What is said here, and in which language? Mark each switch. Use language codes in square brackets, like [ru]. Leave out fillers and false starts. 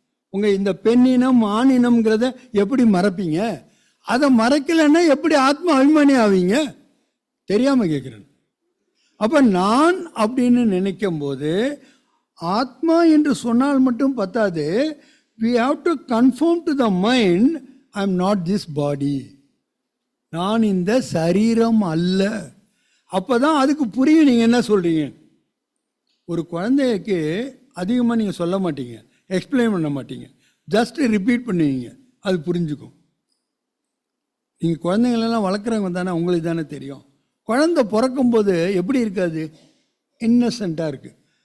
[ta] உங்கள் இந்த பெண்ணினம் ஆணினம்ங்கிறத எப்படி மறப்பீங்க? அதை மறக்கலைன்னா எப்படி ஆத்மா அபிமானி ஆவீங்க? தெரியாமல் கேட்குறேன். அப்போ நான் அப்படின்னு நினைக்கும் போது ஆத்மா என்று சொன்னால் மட்டும் பத்தாது. [en] we have to confirm to the mind, I am not this body. [ta] நான் இந்த சரீரம் அல்ல. அப்போ தான் அதுக்கு புரியும் நீங்கள் என்ன சொல்கிறீங்க. ஒரு குழந்தைக்கு அதிகமாக நீங்கள் சொல்ல மாட்டீங்க, எக்ஸ்பிளைன் பண்ண மாட்டீங்க, ஜஸ்ட் ரிப்பீட் பண்ணுவீங்க, அது புரிஞ்சுக்கும். நீங்கள் குழந்தைங்களெல்லாம் வளர்க்குறவங்க தானே, உங்களுக்கு தானே தெரியும். குழந்தை பிறக்கும்போது எப்படி இருக்காது? இன்னசென்ட்டாக இருக்குது.